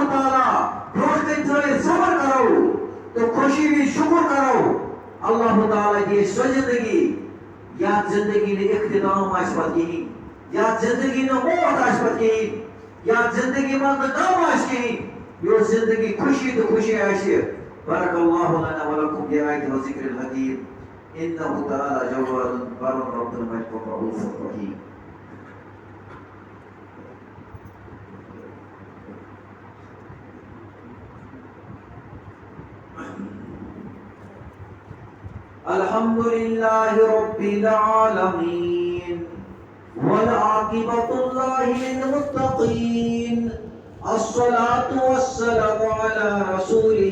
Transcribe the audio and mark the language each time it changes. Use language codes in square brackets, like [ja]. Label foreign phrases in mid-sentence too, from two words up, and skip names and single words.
[ks] تعالیٰ برونٛٹھ کَنہِ تھٲیِتھ صبر کرو تہٕ خوشی وِزِ شُکر کرو اللہ تعالیٰ دِ اَسہِ سۄ زندگی یتھ زندگی نہٕ اختتام آسہِ پتہٕ کِہیٖنۍ یتھ زندگی نہٕ موت آسہِ پتہٕ کِہیٖنۍ یتھ زندگی منٛز نہٕ غم آسہِ کِہیٖنۍ یۄس زندگی خوشی تہٕ خوشی آسہِ [ar] بارک اللہ لنا ولکم بآیات وذکر الحکیم انه تعالی جواد بر رب المجد رؤوف رحیم. الحمد لله رب العالمين والعاقبة الله للمتقين الصلاة والسلام على رسول